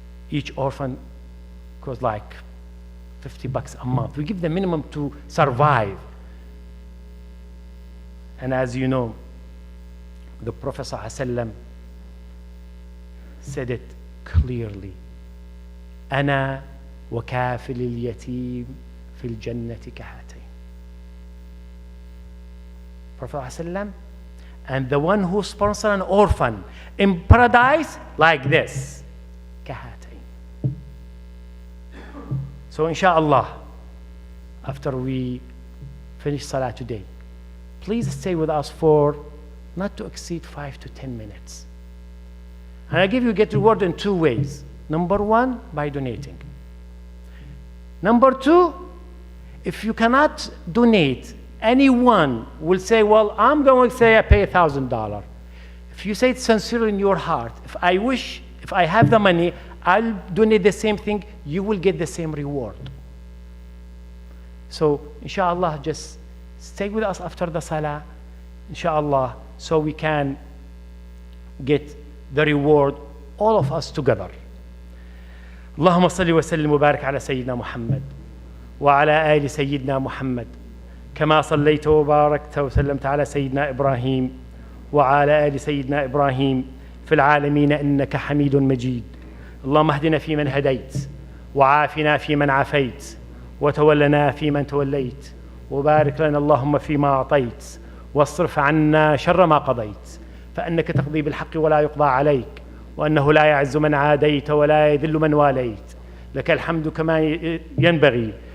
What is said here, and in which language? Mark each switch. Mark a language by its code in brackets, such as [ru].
[en] Each orphan costs like $50 a month. We give the minimum to survive. And as you know, the Prophet ﷺ said it clearly. [ar] أنا وكافل اليتيم في الجنة كهاتين. [en] Prophet ﷺ, and the one who sponsors an orphan in paradise like this. [ar] كهاتين. [en] So inshallah, after we finish salah today, please stay with us for not to exceed 5 to 10 minutes. And I give you get reward in two ways. Number one, by donating. Number two, if you cannot donate, anyone will say, well, I'm going to say I pay $1,000. If you say it sincerely in your heart, if I have the money, I'll donate the same thing, you will get the same reward. So, inshallah, just stay with us after the salah, inshallah, so we can get the reward, all of us together. [ar] اللهم صل وسلم وبارك على سيدنا محمد وعلى آل سيدنا محمد كما صليت وباركت وسلمت على سيدنا إبراهيم وعلى آل سيدنا إبراهيم في العالمين إنك حميد مجيد. اللهم اهدنا فيمن هديت وعافنا فيمن عافيت وتولنا فيمن توليت وبارك لنا اللهم فيما أعطيت واصرف عنا شر ما قضيت فإنك تقضي بالحق ولا يقضى عليك وأنه لا يعز من عاديت ولا يذل من واليت لك الحمد كما ينبغي.